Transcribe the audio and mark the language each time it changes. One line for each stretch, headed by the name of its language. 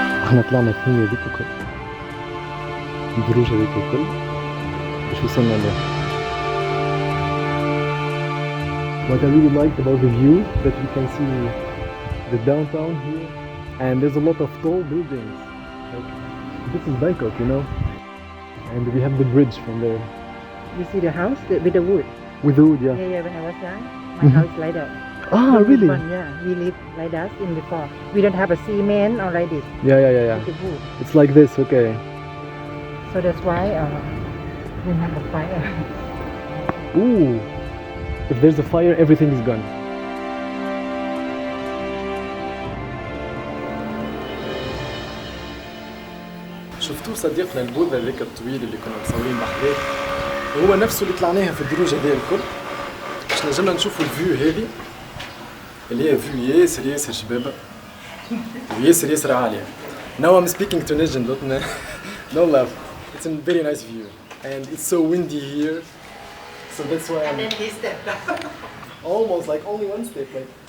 Arabic: احنا طلعنا الثانية ذيك الكل، الدروج هذيك الكل باش وصلنا له.
English: What I really liked about the view that we can see the downtown here, and there's a lot of tall buildings. Like this is Bangkok, you know, and we have the bridge from there You see the house with the wood? with the wood. Yeah. Yeah, when I was young, my house like that. Ah, The wood really? one, yeah, we live like that in before. We don't have a cement or like this. Yeah. It's the wood. It's like this. Okay. So that's why we have a fire. Ooh. If there's a fire, everything is gone.
Arabic: شفتوه صديقنا البوذا ذاك الطويل اللي كنا مصورين بحذاه، هو نفسه اللي طلعناها في الدروج هذه الكل باش نجمنا نشوفوا الفيو هذه اللي هي فيو ياسر شبابة وياسر عالية.
English: Now I'm speaking Tunisian, no laugh. It's a very nice view and it's so windy here, so that's why I'm he stepped up. almost like only one step, like